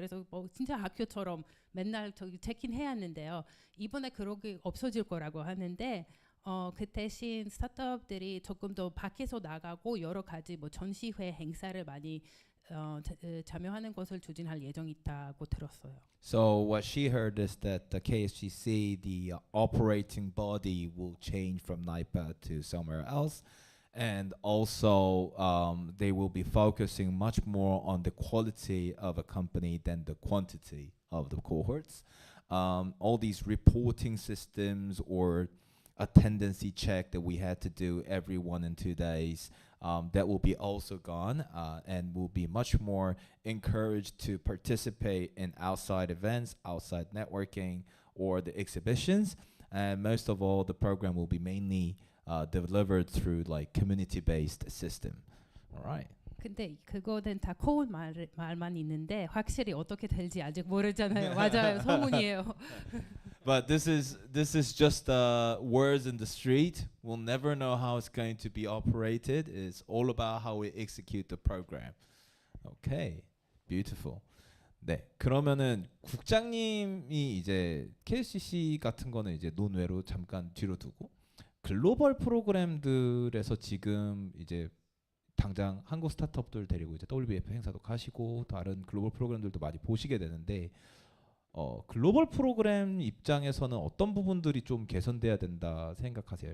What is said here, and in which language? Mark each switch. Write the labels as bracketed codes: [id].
[ko] 그래서 뭐 진짜 학교처럼 맨날 저기 체크인해야 하는데요. 이번에 그러기 없어질 거라고 하는데 그 대신 스타트업들이 조금 더 밖에서 나가고 여러 가지 뭐 전시회 행사를 많이 참여하는 것을 추진할 예정이 있다고 들었어요. [en] So what she heard is that the KSGC, the operating body, will change from NIPA to somewhere else. And also, they will be focusing much more on the quality of a company than the quantity of the cohorts. All these reporting systems or a tendency check that we had to do every 1 and 2 days, that will be also gone, and will be much more encouraged to participate in outside events, outside networking, or the exhibitions. And most of all, the program will be mainly delivered through like community-based system. All right. [ko] 근데 그거는 다 코운 말만 있는데 확실히 어떻게 될지 아직 모르잖아요. 맞아요, 소문이에요. [en] But this is just words in the street. We'll never know how it's going to be operated. It's all about how we execute the program. Okay, beautiful. [ko] 네, 그러면은 국장님이 이제 KSCC 같은 거는 이제 논외로 잠깐 뒤로 두고 글로벌 프로그램들에서 지금 이제 당장 한국 스타트업들 데리고 이제 WBF 행사도 가시고 다른 글로벌 프로그램들도 많이 보시게 되는데 글로벌 프로그램 입장에서는 어떤 부분들이 좀 개선돼야 된다 생각하세요?